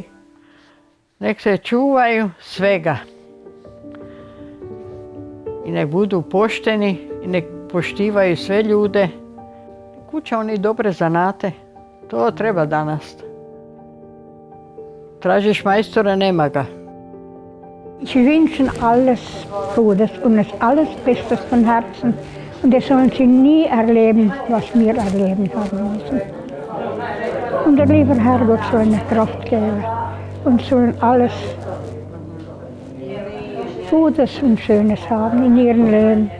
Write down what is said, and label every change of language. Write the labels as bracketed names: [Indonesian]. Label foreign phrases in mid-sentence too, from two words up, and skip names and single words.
[Bosnian] Nek se čuvaju svega. I nek budu pošteni i nek poštivaju sve ljude. Kuća oni dobre zanate. To treba danas. Tražiš majstora, nema ga. [German] Ich wünsche alles Gutes und es alles Bestes von Herzen. Und das sollen sie nie erleben, was wir erleben haben müssen. Und der liebe Herrgott soll eine Kraft geben und sollen alles Gutes und Schönes haben in ihrem Leben.